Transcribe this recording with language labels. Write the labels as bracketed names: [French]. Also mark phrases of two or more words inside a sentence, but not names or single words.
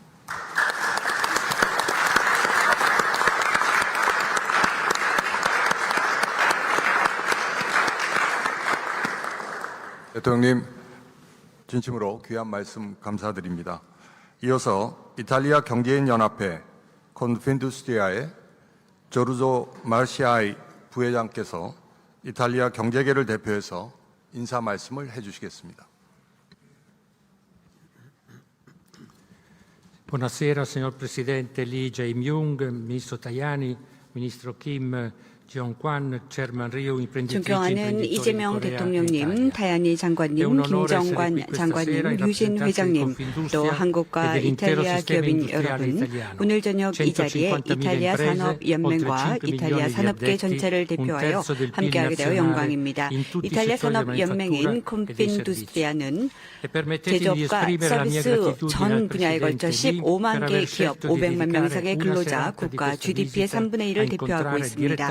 [Korean] 대통령님, 진심으로 귀한 말씀 감사드립니다. 이어서 이탈리아 경제인 연합회 콘펜두스트리아의 조르조 마르시아이 부회장께서 이탈리아 경제계를 대표해서 인사 말씀을 해주시겠습니다. [Italian] Buonasera signor Presidente Lee Jae-myung, Ministro Tajani, Ministro Kim Jong-kwan, Chairman Ryu, imprenditrici e [Korean] 존경하는 [Italian] imprenditori [Korean] 이재명 [Italian] di Corea e [Korean] 대통령님, [Italian] Italia. [Korean] 타야니 장관님, 김정관 장관님, 유진 회장님, 또 한국과 이탈리아 기업인 여러분, 오늘 저녁 이 자리에 이탈리아 산업연맹과 이탈리아 산업계 전체를 대표하여 함께하게 되어 영광입니다. 이탈리아 산업연맹인 콘펜두스트리아는 제조업과 서비스 전 분야에 걸쳐 15만 개 기업, 500만 명 이상의 근로자, 국가 GDP의 3분의 1을 대표하고 있습니다.